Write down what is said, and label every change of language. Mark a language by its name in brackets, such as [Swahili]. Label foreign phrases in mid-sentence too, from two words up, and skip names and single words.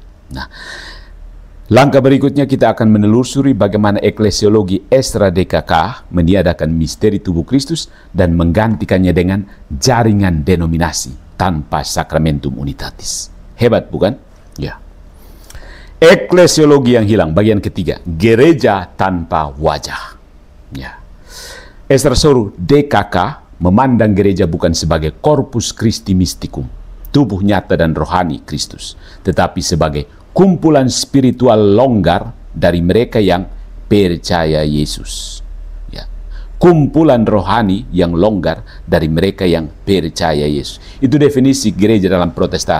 [Indonesian] Nah, langkah berikutnya kita akan menelusuri bagaimana eklesiologi Ezra DKK meniadakan misteri tubuh Kristus dan menggantikannya dengan jaringan denominasi tanpa [Latin] sakramentum unitatis. [Indonesian] Hebat bukan? Ya. Eklesiologi yang hilang, bagian ketiga, gereja tanpa wajah. Ya. Ezra Soru DKK memandang gereja bukan sebagai [Latin] corpus Christi mysticum, [Indonesian] tubuh nyata dan rohani Kristus, tetapi sebagai kumpulan spiritual longgar dari mereka yang percaya Yesus. Ya. Kumpulan rohani yang longgar dari mereka yang percaya Yesus. Itu definisi gereja dalam Protestan.